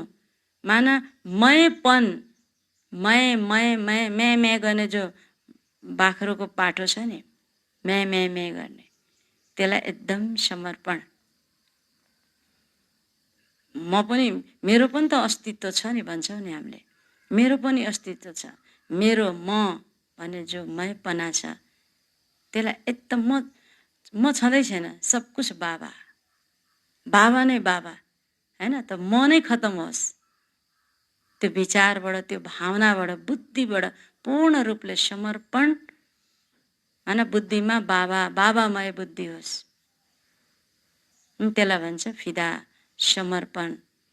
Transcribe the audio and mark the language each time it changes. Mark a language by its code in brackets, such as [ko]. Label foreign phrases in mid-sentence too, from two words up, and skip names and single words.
[ne] माना मयपन, मैं गर्ने जो बाख्रोको पाठो छ नि, मैं गर्ने, त्यसलाई एकदम समर्पण। म पनि, मेरो पनि त अस्तित्व छ नि भन्छौँ नि हामीले, मेरो पनि अस्तित्व छ। मेरो म भन्ने जो मैपना छ त्यसलाई एकदम म छँदै छैन, [hi] सब कुछ [ne] बाबा, बाबा नै बाबा। हैन, त म नै खत्तम होस्। त्यो विचारबाट, त्यो भावनाबाट, बुद्धिबाट पूर्ण रूपले समर्पण। हैन, बुद्धिमा बाबा, बाबामय बुद्धि होस्, त्यसलाई भन्छ फिदा, समर्पण।